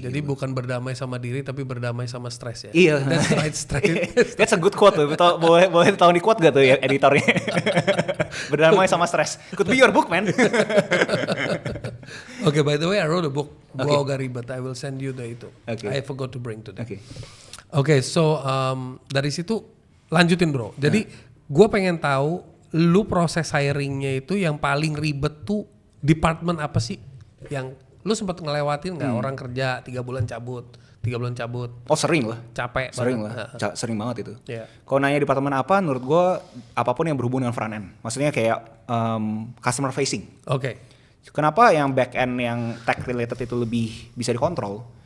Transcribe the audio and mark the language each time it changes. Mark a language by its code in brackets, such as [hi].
[id] Jadi bukan berdamai sama diri, tapi berdamai sama stres ya. Iya. [en] That's the right stress. That's a good quote [id] tuh. Boleh tahu nih quote gak tuh ya editornya? Berdamai sama stres. [en] Could be your book, man. Okay, by the way, I wrote a book. [id] Gua agak ribet. [en] I will send you the itu. Okay. I forgot to bring today. [id] Oke. [en] Okay, so [id] dari situ lanjutin bro. Jadi gua pengen tahu lu proses hiringnya itu yang paling ribet tuh department apa sih? Yang lu sempat ngelewatin nggak orang kerja 3 bulan cabut, 3 bulan cabut? Oh sering lah. Capek Sering banget. lah. Sering banget itu. [en] Yeah. [id] Kalau nanya departemen apa, menurut gue apapun yang berhubungan dengan front end. Maksudnya kayak customer facing. Oke. Kenapa yang back end yang tech related itu lebih bisa dikontrol?